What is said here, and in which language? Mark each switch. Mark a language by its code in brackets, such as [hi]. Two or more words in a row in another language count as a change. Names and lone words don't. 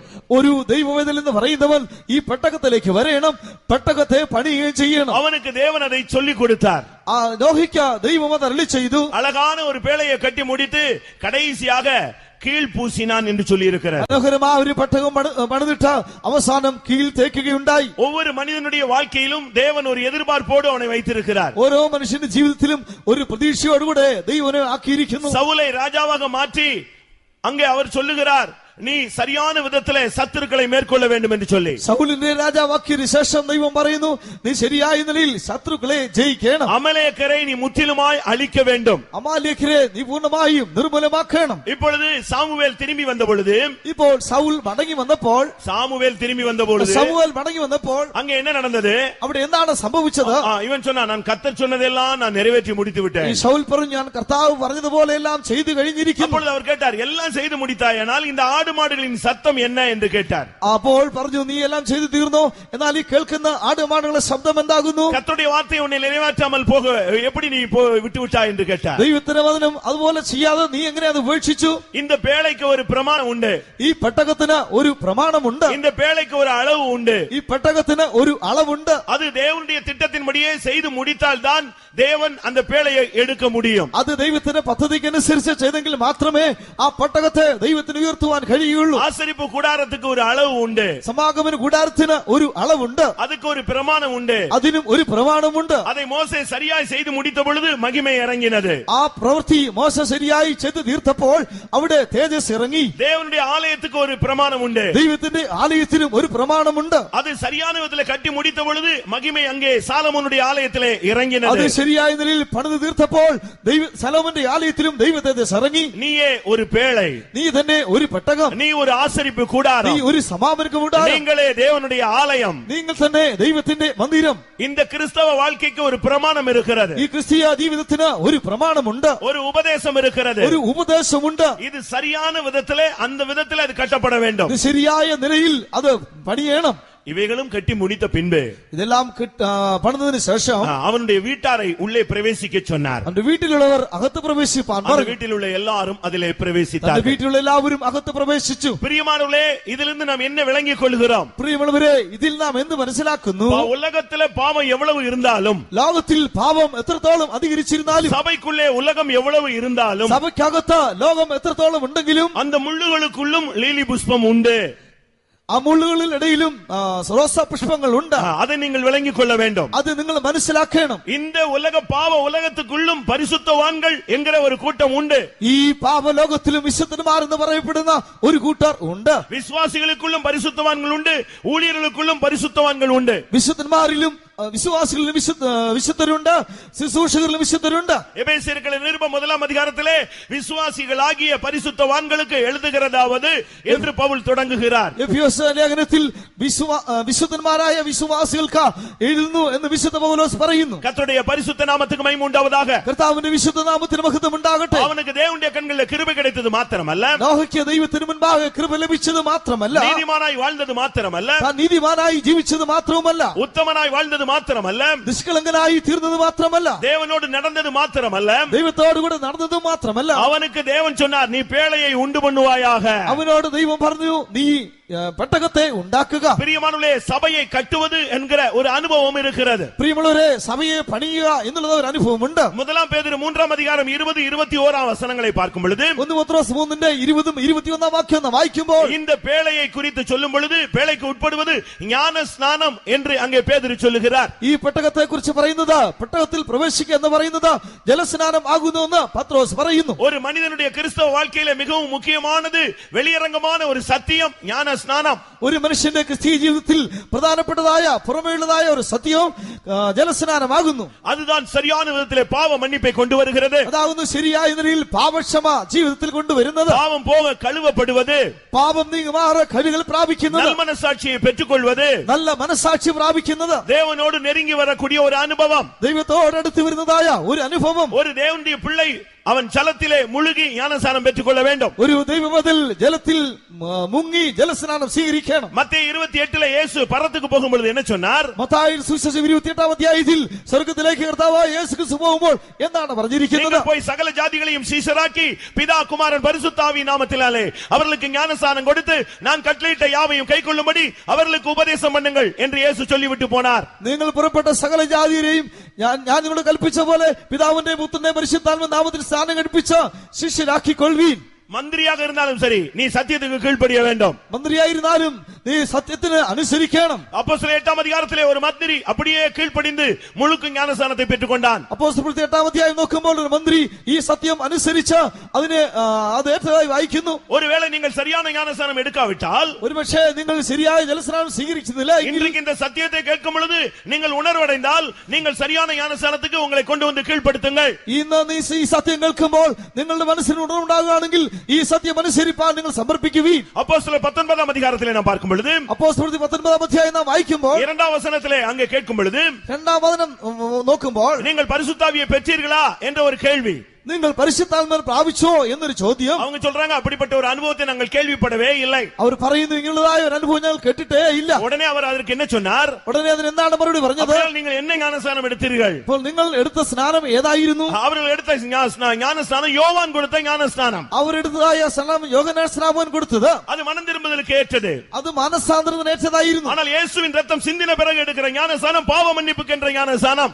[ml] ഒരു ദൈവവേദൻ എന്ന് പറയുന്നവൻ ഈ പെട്ടകത്തിലേക്ക് വരേണം, പെട്ടകത്തെ പണിയുകയും ചെയ്യണം. [ta] அவனுக்கு தேவன் அதை சொல்லிக் கொடுத்தார். [ml] നോഹിക്ക ദൈവം അത് അരുളി ചെയ്തു. [ta] அழகான ஒரு பேழையை கட்டி முடித்து கடைசியாக கீழ் பூசினான் என்று சொல்லி இருக்கிறார். [ml] മനോഹരമായ ഒരു പെട്ടകം പണിതിട്ട് അവസാനം കീഴ് തേക്കുകയുണ്ടായി. [ta] ஒவ்வொரு மனிதனுடைய வாழ்க்கையிலும் தேவன் ஒரு எதிர்பார்ப்போடு அவனை வைத்திருக்கிறார். [ml] ഓരോ മനുഷ്യന്റെ ജീവിതത്തിലും ഒരു പ്രതീക്ഷയോടുകൂടെ ദൈവനെ ആക്കിയിരിക്കുന്നു. [ta] சவுலை ராஜாவாக மாற்றி அங்கே அவர் சொல்லுகிறார், நீ சரியான விதத்திலே சத்துருக்களை மேற்கொள்ள வேண்டும் என்று சொல்லி. [ml] സൗലിനെ രാജാവാക്കിയതിനു ശേഷം ദൈവം പറയുന്നു നീ ശരിയായ നിലയിൽ ശത്രുക്കളെ ജയിക്കണം. [ta] அமலேக்கரை நீ முற்றிலுமாய் அழிக்க வேண்டும். [ml] അമാലേഖരെ നീ പൂർണ്ണമായും നിർമ്മൂലമാക്കണം. [ta] இப்பொழுது சாமுவேல் திரும்பி வந்த பொழுது [ml] ഇപ്പോൾ സൗൽ മടങ്ങി വന്നപ്പോൾ [ta] சாமுவேல் [ml] മടങ്ങി വന്നപ്പോൾ [ta] அங்க என்ன நடந்தது? [ml] അവിടെ എന്താണ് സംഭവിച്ചത്? [ta] இவன் சொன்னா நான் கர்த்தர் சொன்னதெல்லாம் நான் நிறைவேற்றி முடித்து விட்டேன். [ml] ഈ സൗൽ പറഞ്ഞു ഞാൻ കർത്താവ് പറഞ്ഞതുപോലെ എല്ലാം ചെയ്തു കഴിഞ്ഞിരിക്കുന്നു. [ta] அப்பொழுது அவர் கேட்டார் எல்லாம் செய்து முடித்தாயானால் இந்த ஆடு மாடுகளின் சத்தம் என்ன என்று கேட்டார். [ml] അപ്പോൾ പറഞ്ഞു നീ എല്ലാം ചെയ്തു തീർന്നോ, എന്നാൽ ഈ കേൾക്കുന്ന ആടുമാടുകളുടെ ശബ്ദം എന്താകുന്നു? [ta] கர்த்தருடைய வார்த்தை உன்னை நிறைவேற்றாமல் போக எப்படி நீ விட்டு விட்டாய் என்று கேட்டார். [ml] ദൈവത്തിന്റെ വചനം അതുപോലെ ചെയ്യാതെ നീ എങ്ങനെ അത് ഉപേക്ഷിച്ചു? [ta] இந்த பேழைக்கு ஒரு பிரமாணம் உண்டு. [ml] ഈ പെട്ടകത്തിന് ഒരു പ്രമാണമുണ്ട്. [ta] இந்த பேழைக்கு ஒரு அளவு உண்டு. [ml] ഈ പെട്ടകത്തിന് ഒരു അളവുണ്ട്. [ta] அது தேவனுடைய திட்டத்தின்படியே செய்து முடித்தால் தான் தேவன் அந்த பேழையை எடுக்க முடியும். [ml] അത് ദൈവത്തിന്റെ പദ്ധതിക്കനുസരിച്ച് ചെയ്തെങ്കിൽ മാത്രമേ ആ പെട്ടകത്തെ ദൈവത്തിന് ഉയർത്തുവാൻ കഴിയുള്ളൂ. [ta] ஆசரிப்பு கூடாரத்துக்கு ஒரு அளவு உண்டு. [ml] സമാഗമന കൂടാരത്തിന് ഒരു അളവുണ്ട്. [ta] அதுக்கு ஒரு பிரமாணம் உண்டு. [ml] അതിനും ഒരു പ്രമാണമുണ്ട്. [ta] அதை மோசே சரியாய் செய்து முடித்த பொழுது மகிமை இறங்கினது. [ml] ആ പ്രവൃത്തി മോശ ശരിയായി ചെയ്തു തീർത്തപ്പോൾ അവിടെ തേജസ് ഇറങ്ങി. [ta] தேவனுடைய ஆலயத்துக்கு ஒரு பிரமாணம் உண்டு. [ml] ദൈവത്തിന്റെ ആലയത്തിനും ഒരു പ്രമാണമുണ്ട്. [ta] அது சரியான விதத்தில் கட்டி முடித்த பொழுது மகிமை அங்கே சாலமோனுடைய ஆலயத்திலே இறங்கினது. [ml] അത് ശരിയായ നിലയിൽ പണിത് തീർത്തപ്പോൾ സലോമോന്റെ ആലയത്തിലും ദൈവ തേജസ് ഇറങ്ങി. [ta] நீயே ஒரு பேழை, [ml] നീ തന്നെ ഒരു പെട്ടകം, [ta] நீ ஒரு ஆசரிப்பு கூடாரம், [ml] നീ ഒരു സമാഗമന കൂടാരം, [ta] நீங்களே தேவனுடைய ஆலயம், [ml] നിങ്ങൾ തന്നെ ദൈവത്തിന്റെ മന്ദിരം. [ta] இந்த கிறிஸ்தவ வாழ்க்கைக்கு ஒரு பிரமாணம் இருக்கிறது. [ml] ഈ ക്രിസ്തീയ ജീവിതത്തിന് ഒരു പ്രമാണമുണ്ട്, [ta] ஒரு உபதேசம் இருக்கிறது, [ml] ഒരു ഉപദേശമുണ്ട്. [ta] இது சரியான விதத்திலே அந்த விதத்திலே அது கட்டப்பட வேண்டும். [ml] ഇത് ശരിയായ നിലയിൽ അത് പണിയണം. [ta] இவைகளும் கட்டி முடித்த பின்பு [ml] ഇതെല്ലാം പണിതതിനു ശേഷം [ta] அவனுடைய வீட்டாரை உள்ளே பிரவேசிக்க சொன்னார். [ml] അവന്റെ വീട്ടിലുള്ളവർ അകത്ത് പ്രവേശിപ്പാൻ പറഞ്ഞു. [ta] வீட்டில் உள்ள எல்லாரும் அதிலே பிரவேசித்தார்கள். [ml] വീട്ടിലുള്ള എല്ലാവരും അകത്ത് പ്രവേശിച്ചു. [ta] பிரியமானவர்களே, இதிலிருந்து நாம் என்ன விளங்கிக் கொள்கிறோம்? [ml] പ്രിയമുള്ളവരെ, ഇതിൽ നാം എന്ത് മനസ്സിലാക്കുന്നു? [ta] உலகத்திலே பாவம் எவ்வளவு இருந்தாலும், [ml] ലോകത്തിൽ പാപം എത്രത്തോളം അധികരിച്ചിരുന്നാലും, [ta] சபைக்குள்ளே உலகம் எவ்வளவு இருந்தாலும், [ml] സഭയ്ക്കകത്ത് ലോകം എത്രത്തോളം ഉണ്ടെങ്കിലും [ta] அந்த முள்ளுகளுக்குள்ளும் லீலி புஷ்பம் உண்டு. [ml] ആ മുള്ളുകളിൽ ഇടയിലും റോസാ പുഷ്പങ്ങൾ ഉണ്ട്. [ta] அதை நீங்கள் விளங்கிக் கொள்ள வேண்டும். [ml] അത് നിങ്ങൾ മനസ്സിലാക്കണം. [ta] இந்த பாவ உலகத்துக்குள்ளும் பரிசுத்தவான்கள் என்கிற ஒரு கூட்டம் உண்டு. [ml] ഈ പാപലോകത്തിലും വിശുദ്ധന്മാർ എന്ന് പറയപ്പെടുന്ന ഒരു കൂട്ടർ ഉണ്ട്. [ta] விசுவாசிகளுக்குள்ளும் பரிசுத்தவான்கள் உண்டு, ஊழியர்களுக்குள்ளும் பரிசுத்தவான்கள் உண்டு. [ml] വിശുദ്ധന്മാരിലും വിശ്വാസികളിലും വിശുദ്ധരുണ്ട്, ശുശ്രൂഷകരിലും വിശുദ്ധരുണ്ട്. [ta] எபேசியர்களின் நிருபம் 1 அதிகாரத்திலே விசுவாசிகளாகிய பரிசுத்தவான்களுக்கு எழுதுகிறதாவது என்று பவுல் தொடங்குகிறார். [ml] ലേഖനത്തിൽ വിശുദ്ധന്മാരായ വിശ്വാസികൾക്ക് എഴുതുന്നു എന്ന് വിശുദ്ധ പൗലോസ് പറയുന്നു. [ta] கர்த்தருடைய பரிசுத்த நாமத்துக்கு மகிமை உண்டாவதாக. [ml] കർത്താവിന്റെ വിശുദ്ധ നാമത്തിന് മഹത്വം ഉണ്ടാകട്ടെ. [ta] அவனுக்கு தேவனுடைய கண்களில் கிருபை கிடைத்தது மாத்திரமல்ல, [ml] നോഹയ്ക്ക് ദൈവത്തിന് മുൻപാകെ കൃപ ലഭിച്ചത് മാത്രമല്ല, [ta] நீதிமானாய் வாழ்ந்தது மாத்திரமല്ല, [ml] താൻ നീതിമാനായി ജീവിച്ചത് മാത്രവുമല്ല, [ta] உத்தமனாய் வாழ்ந்தது மாத்திரமல்ல, [ml] നിഷ്കളങ്കനായി തീർന്നത് മാത്രമല്ല, [ta] தேவனோடு நடந்தது மாத்திரமல்ல, [ml] ദൈവത്തോടു കൂടെ നടന്നത് മാത്രമല്ല, [ta] அவனுக்கு தேவன் சொன்னார் நீ பேழையை உண்டு பண்ணுவாயாக. [ml] അവനോട് ദൈവം പറഞ്ഞു നീ പെട്ടകത്തെ ഉണ്ടാക്കുക. [ta] பிரியமானவர்களே, சபையை கட்டுவது என்கிற ஒரு அனுபவம் இருக்கிறது. [ml] പ്രിയമുള്ളവരെ, സഭയെ പണിയുക എന്നുള്ള ഒരു അനുഭവമുണ്ട്. [ta] 1 பேதுரு 3 அதிகாரம் 20-21 வசனங்களை பார்க்கும் பொழுது, [ml] 1 പത്രോസ് 3:20-21 വായിക്കുമ്പോൾ [ta] இந்த பேழையை குறித்து சொல்லும் பொழுது பேழைக்கு உட்படுவது ஞான ஸ்நானம் என்று அங்கே பேதுரு சொல்லுகிறார். [ml] ഈ പെട്ടകത്തെ കുറിച്ച് പറയുന്നത്, പെട്ടകത്തിൽ പ്രവേശിക്കുക എന്ന് പറയുന്നത് ജലസ്നാനം ആകുന്നു എന്ന് പത്രോസ് പറയുന്നു. [ta] ஒரு மனிதனுடைய கிறிஸ்தவ வாழ்க்கையில மிகவும் முக்கியமானது வெளியரங்கமான ஒரு சத்தியம் ஞான ஸ்நானம். [ml] ഒരു മനുഷ്യന്റെ ക്രിസ്തീയ ജീവിതത്തിൽ പ്രധാനപ്പെട്ടതായ പുറമേയുള്ളതായ ഒരു സത്യവും ജലസ്നാനമാകുന്നു. [ta] அதுதான் சரியான விதத்திலே பாவ மன்னிப்பை கொண்டு வருகிறது. [ml] അതാകുന്നു ശരിയായ നിലയിൽ പാപക്ഷമ ജീവിതത്തിൽ കൊണ്ടുവരുന്നത്. [ta] பாவம் போக கழுவப்படுவது, [ml] പാപം നീങ്ങുമാറ് കഴിവുകൾ പ്രാപിക്കുന്നത്, [ta] நல்மனசாட்சியை பெற்றுக்கொள்வது, [ml] നല്ല മനസാക്ഷി പ്രാപിക്കുന്നത്, [ta] தேவனோடு நெருங்கி வரக்கூடிய ஒரு அனுபவம், [ml] ദൈവത്തോടടുത്ത് വരുന്നതായ ഒരു അനുഭവം. [ta] ஒரு தேவனுடைய பிள்ளை அவன் ஜலத்திலே முழுகி ஞானஸ்நானம் பெற்றுக் கொள்ள வேண்டும். [ml] ഒരു ദൈവമതിൽ ജലത്തിൽ മുങ്ങി ജലസ്നാനം സ്വീകരിക്കണം. [ta] மத்தேயு 28 இயேசு பரத்துக்கு போகும்போது என்ன சொன்னார்? [ml] മത്തായി സുവിശേഷം 28 അധ്യായത്തിൽ സ്വർഗ്ഗത്തിലേക്ക് കർത്താവായ യേശു ക്രിസ്തു പോകുമ്പോൾ എന്താണ് പറഞ്ഞിരിക്കുന്നത്? [ta] போய் சகல ஜாதிகளையும் சீஷராக்கி பிதா குமாரன் பரிசுத்த ஆவியின் நாமத்தினாலே அவர்களுக்கு ஞானஸ்நானம் கொடுத்து நான் கட்டளையிட்ட யாவையும் கைக்கொள்ளும்படி அவர்களுக்கு உபதேசம் பண்ணுங்கள் என்று இயேசு சொல்லிவிட்டு போனார். [ml] നിങ്ങൾ പുറപ്പെട്ട സകല ജാതിയെയും ഞാൻ നിങ്ങളോട് കൽപ്പിച്ച പോലെ പിതാവിന്റെ പുത്രന്റെ പരിശുദ്ധാത്മ നാമത്തിൽ സ്നാനം കഴിപ്പിച്ച ശിഷ്യരാക്കിക്കൊള്ളുവീൻ. [ta] மந்திரியாக இருந்தாலும் சரி நீ சத்தியத்துக்கு கீழ்ப்படிய வேண்டும். [ml] മന്ത്രിയായിരുന്നാലും നീ സത്യത്തിന് അനുസരിക്കണം. [ta] அப்போஸ்தலர் 8ஆம் அதிகாரத்திலே ஒரு மந்திரி அப்படியே கீழ்ப்படிந்து முழுக்க ஞானஸ்நானத்தை பெற்றுக்கொண்டான். [ml] അപ്പോസ്തലർ 8ആം അധ്യായം നോക്കുമ്പോൾ ഒരു മന്ത്രി ഈ സത്യം അനുസരിച്ച് അതിനെ അത് ഏറ്റതായി വായിക്കുന്നു. [ta] ஒருவேளை நீங்கள் சரியான ஞானஸ்நானம் எடுக்காவிட்டால், [ml] ഒരുപക്ഷേ നിങ്ങൾ ശരിയായ ജലസ്നാനം സ്വീകരിക്കുന്നില്ല എങ്കിൽ, [ta] இன்றைக்கு இந்த சத்தியத்தை கேட்கும் பொழுது நீங்கள் உணர்வடைந்தால் நீங்கள் சரியான ஞானஸ்நானத்துக்கு உங்களை கொண்டு வந்து கீழ்ப்படுத்துங்கள். [ml] ഇന്ന് നീ ഈ സത്യം കേൾക്കുമ്പോൾ നിങ്ങളുടെ മനസ്സിന് ഉണർവുണ്ടാകുകയാണെങ്കിൽ ഈ സത്യം അനുസരിപ്പാൻ നിങ്ങൾ സമർപ്പിക്കുവീൻ. [ta] அப்போஸ்தலர் 19ஆம் அதிகாரத்திலே நாம் பார்க்கும் பொழுது, [ml] അപ്പോസ്തലർ 19ആം അധ്യായം നാം വായിക്കുമ്പോൾ [ta] 2ஆம் വசனத்திலே அங்கே கேட்கும் பொழுது, [ml] രണ്ടാം വചനം നോക്കുമ്പോൾ [ta] நீங்கள் பரிசுத்தாவியை பெற்றீர்களா என்ற ஒரு கேள்வி. [ml] നിങ്ങൾ പരിശുദ്ധാത്മാവിനെ പ്രാപിച്ചോ എന്നൊരു ചോദ്യം. [ta] அவங்க சொல்றாங்க அப்படிப்பட்ட ஒரு அனுபவத்தை நாங்கள் கேள்விப்படவே இல்லை. [ml] അവർ പറയുന്നു ഇങ്ങനെയുള്ളതായ ഒരു അനുഭവം ഞങ്ങൾ കേട്ടിട്ടേ ഇല്ല. [ta] உடனே அவர் அதற்கு என்ன சொன்னார்? [ml] ഉടനെ അതിന് എന്താണ് മറുപടി പറഞ്ഞത്? [ta] அப்படியால் நீங்கள் என்ன ஞானஸ்நானம் எடுத்தீர்கள்? [ml] അപ്പോൾ നിങ്ങൾ എടുത്ത സ്നാനം ഏതായിരുന്നു? [ta] அவர்கள் எடுத்த ஞானஸ்நானம் யோவான் கொடுத்த ஞானஸ்நானம். [ml] അവർ എടുത്തതായ സ്നാനം യോഹന്നാൻ സ്നാപകൻ കൊടുത്തത്. [ta] அது மனம் திரும்புதலுக்கு ஏற்றது. [ml] അത് മാനസാന്തരത്തിന് ഏറ്റതായിരുന്നു. [ta] ஆனால் இயேசுவின் ரத்தம் சிந்தின பிறகு எடுக்கிற ஞானஸ்நானம் பாவ மன்னிப்புக்கு என்ற ஞானஸ்நானம்.